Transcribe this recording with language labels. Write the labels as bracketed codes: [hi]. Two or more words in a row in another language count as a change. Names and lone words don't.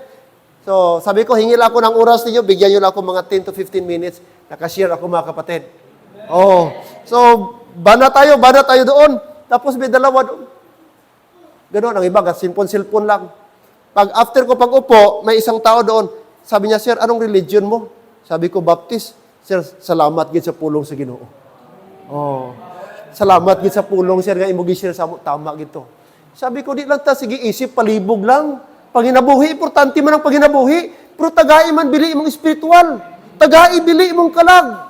[tl] So sabi ko, hingil ako ng oras ninyo, bigyan niyo lang ako mga 10 to 15 minutes. Nakashare ako, mga kapatid. Oh. So, bana tayo doon. Tapos may dalawa doon. Ganoon, ang iba, cellphone lang. Pag after ko pag-upo, may isang tao doon. Sabi niya, Sir, anong religion mo? Sabi ko, Baptist. [hil] Sir, salamat gid sa pulong sa Ginoo. Oh. Salamat gid sa pulong, Sir, nga imo gi-share sa mo, tama gito. [tl] Sabi ko, [hil] di lang ta, sige, isip, palibog lang. Panginabuhi, importante man ang panginabuhi. Pero tagai man, bili imong espiritual. Tagai, bili imong kalag.